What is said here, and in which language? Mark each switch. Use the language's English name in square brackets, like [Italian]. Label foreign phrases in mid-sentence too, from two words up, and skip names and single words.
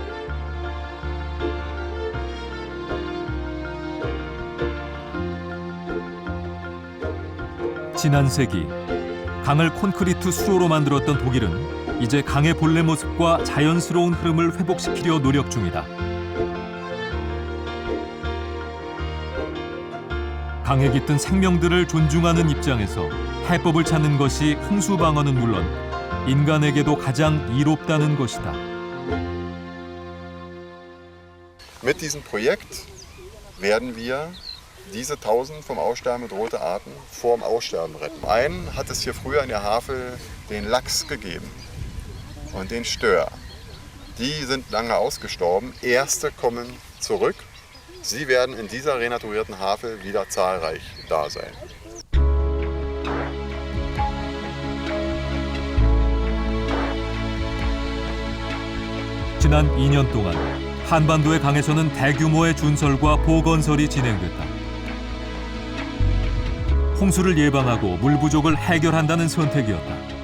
[Korean] 지난 세기 강을 콘크리트 수로로 만들었던 독일은 이제 강의 본래 모습과 자연스러운 흐름을 회복시키려 노력 중이다. 강에 깃든 생명들을 존중하는 입장에서 해법을 찾는 것이 홍수 방어는 물론 인간에게도 가장 이롭다는 것이다. [German] Mit diesem Projekt werden wir diese 1000 vom Aussterben bedrohte Arten vor dem Aussterben retten. Einen hat es hier früher in der Havel den Lachs gegeben und den Stör. Die sind lange ausgestorben. Erste kommen zurück. Sie werden in dieser renaturierten Havel wieder zahlreich da sein. [Korean] 지난 2년 동안 한반도의 강에서는 대규모의 준설과 보건설이 진행됐다. 홍수를 예방하고 물 부족을 해결한다는 선택이었다.